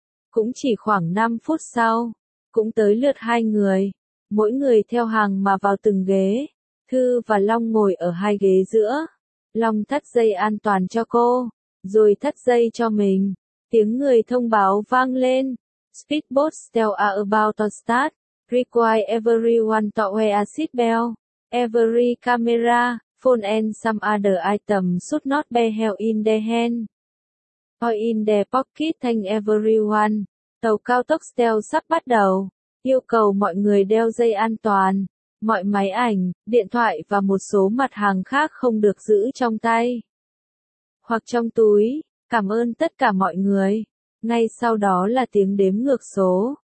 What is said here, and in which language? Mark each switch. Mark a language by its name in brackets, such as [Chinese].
[Vietnamese] Cũng chỉ khoảng 5 phút sau, cũng tới lượt hai người. Mỗi người theo hàng mà vào từng ghế. Thư và Long ngồi ở hai ghế giữa. Long thắt dây an toàn cho cô, rồi thắt dây cho mình. Tiếng người thông báo vang lên. [English] Speedboat Stealth are about to start. Require everyone to wear a seatbelt. Every camera, phone and some other item should not be held in their hand. Or in their pocket thank everyone. [Vietnamese] Tàu cao tốc Stealth sắp bắt đầu. Yêu cầu mọi người đeo dây an toàn. Mọi máy ảnh, điện thoại và một số mặt hàng khác không được giữ trong tay hoặc trong túi. Cảm ơn tất cả mọi người. Ngay sau đó là tiếng đếm ngược số.